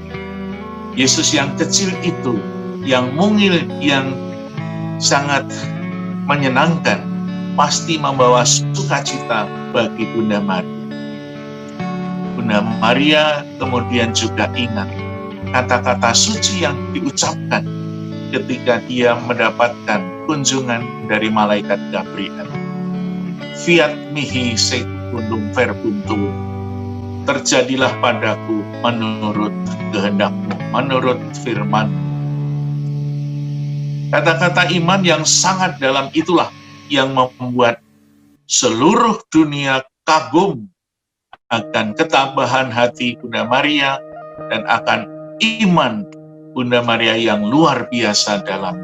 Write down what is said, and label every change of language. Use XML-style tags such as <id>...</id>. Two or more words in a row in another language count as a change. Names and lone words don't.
<id>Yesus yang kecil itu, yang mungil, yang sangat menyenangkan, pasti membawa sukacita bagi Bunda Maria. Bunda Maria kemudian juga ingat kata-kata suci yang diucapkan ketika dia mendapatkan kunjungan dari malaikat Gabriel.</id> <la>Fiat mihi secundum verbum tuum.</la> <id>Terjadilah padaku menurut kehendakmu, menurut firman. Kata-kata iman yang sangat dalam itulah yang membuat seluruh dunia kagum akan ketabahan hati Bunda Maria dan akan iman Bunda Maria yang luar biasa dalam.</id>